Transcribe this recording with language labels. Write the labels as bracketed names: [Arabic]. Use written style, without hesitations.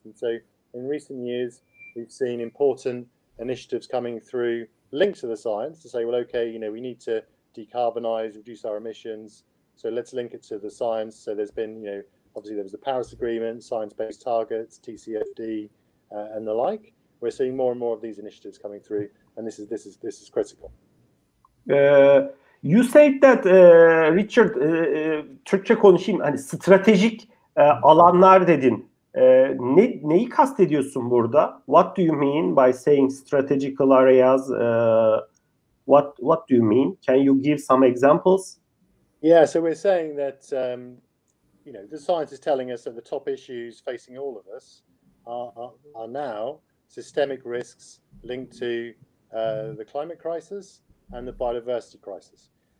[English] And so in recent years, we've seen important initiatives coming through linked to the science to say, well, okay, we need to decarbonize, reduce our emissions, so let's link it to the science. So there's been, obviously there was the Paris Agreement, science-based targets, TCFD, and the like. We're seeing more and more of these initiatives coming through, and this is critical. You said that, [Turkish] Richard, Türkçe konuşayım, stratejik alanlar dedin. Neyi kastediyorsun burada? [English] What do you mean by saying strategical areas? What do you mean? Can you give some examples? Yeah, so we're saying that the science is telling us that the top issues facing all of us are now systemic risks linked to the climate crisis and the biodiversity crisis.